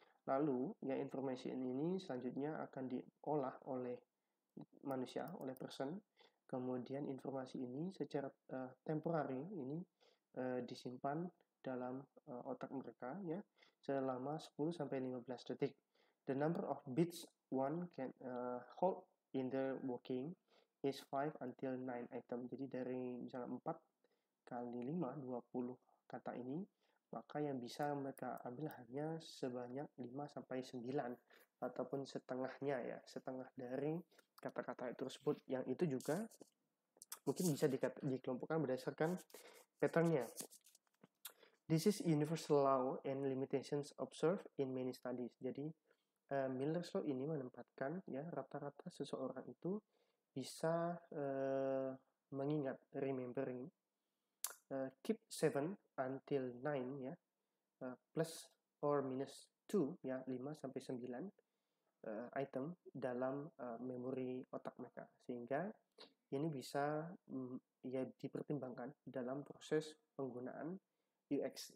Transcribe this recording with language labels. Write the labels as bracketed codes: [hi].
[id] Lalu ya informasi ini selanjutnya akan diolah oleh manusia, oleh person. Kemudian informasi ini secara temporary ini disimpan dalam otak mereka ya selama 10 sampai 15 detik. [en] The number of bits one can hold in the working is 5 until 9 item. [id] Jadi dari misalnya 4 kali 5, 20 kata ini, maka yang bisa mereka ambil hanya sebanyak 5 sampai 9 ataupun setengahnya ya, setengah dari kata-kata tersebut, yang itu juga mungkin bisa dikelompokkan berdasarkan patternnya. [en] This is universal law and limitations observed in many studies. [id] Jadi Miller's Law ini menempatkan ya rata-rata seseorang itu bisa mengingat, [en] remembering, keep 7 until 9 [id] ya, [en] plus or minus 2 [id] ya, 5 sampai 9 item dalam memori otak mereka, sehingga ini bisa ya dipertimbangkan dalam proses penggunaan UX.